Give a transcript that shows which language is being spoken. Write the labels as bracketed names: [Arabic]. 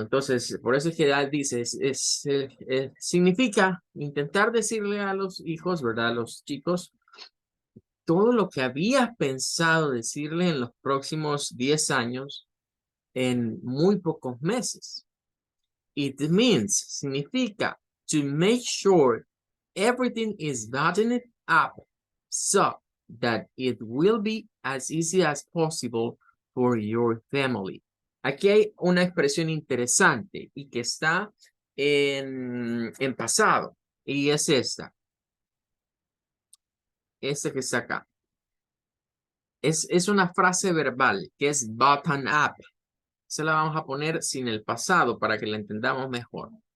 [Spanish] Entonces, por eso es que él dice, significa intentar decirle a los hijos, ¿verdad? A los chicos, todo lo que habías pensado decirle en los próximos 10 años en muy pocos meses. [English] It means, [Spanish] significa, [English] to make sure everything is buttoned up so that it will be as easy as possible for your family. [Spanish] Aquí hay una expresión interesante y que está en pasado y es esta. Esta que está acá. Es una frase verbal que es button up. Se la vamos a poner sin el pasado para que la entendamos mejor.